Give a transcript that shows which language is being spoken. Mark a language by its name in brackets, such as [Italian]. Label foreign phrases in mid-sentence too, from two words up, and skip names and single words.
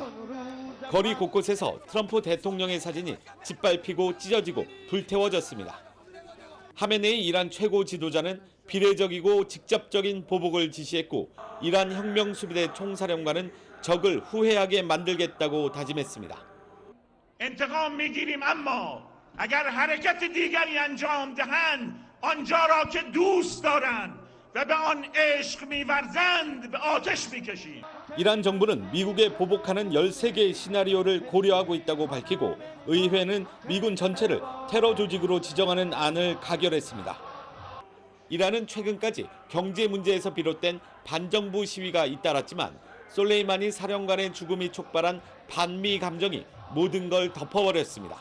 [Korean] 거리 곳곳에서 트럼프 대통령의 사진이 짓밟히고 찢어지고 불태워졌습니다. 하메네이 이란 최고 지도자는 비례적이고 직접적인 보복을 지시했고 이란 혁명수비대 총사령관은 적을 후회하게 만들겠다고 다짐했습니다. [Persian] انتقام میگیریم اما اگر حرکت دیگری انجام دهند آنجا را که دوست دارند و به آن عشق می‌ورزند به آتش می‌کشیم. [Korean] 이란 정부는 미국에 보복하는 13개의 시나리오를 고려하고 있다고 밝히고 의회는 미군 전체를 테러 조직으로 지정하는 안을 가결했습니다. 이란은 최근까지 경제 문제에서 비롯된 반정부 시위가 잇따랐지만 솔레이마니 사령관의 죽음이 촉발한 반미 감정이 모든 걸 덮어버렸습니다.